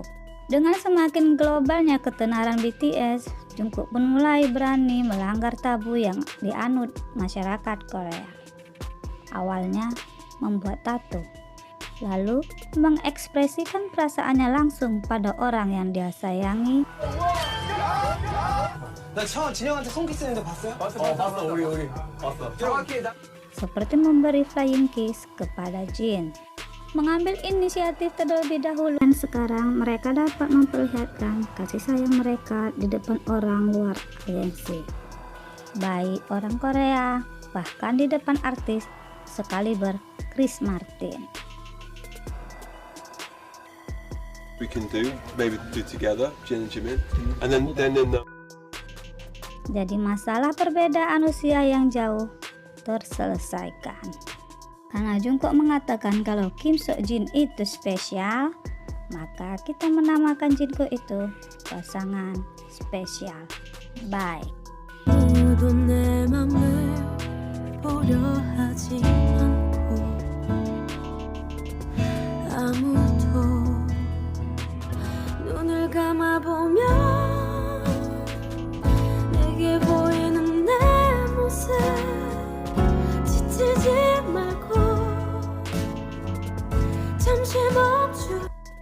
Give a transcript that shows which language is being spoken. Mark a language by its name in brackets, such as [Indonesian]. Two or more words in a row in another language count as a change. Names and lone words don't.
[Indonesian] Dengan semakin globalnya ketenaran BTS, Jungkook pun mulai berani melanggar tabu yang dianut masyarakat Korea. Awalnya membuat tato, lalu mengekspresikan perasaannya langsung pada orang yang dia sayangi. [Korean] 나 진영한테 손키스 했는데 봤어요? 봤어 우리 봤어. 정확히 [Indonesian] seperti memberi [English] flying kiss [Indonesian] kepada Jin. Mengambil inisiatif terlebih dahulu, dan sekarang mereka dapat memperlihatkan kasih sayang mereka di depan orang luar aliansi, baik orang Korea, bahkan di depan artis sekaliber Chris Martin. [English] We can do maybe do together, Jin and Jimin, and then in the [Indonesian] Jadi masalah perbedaan usia yang jauh terselesaikan. Karena Jungkook mengatakan kalau Kim Seok Jin itu spesial, maka kita menamakan Jungkook itu pasangan spesial. Bye. [Korean] 아무도 내 맘을 보려 하지 않고 아무도 눈을 감아보면 내게 보이는 내 모습 지치지 말고 잠시 멈추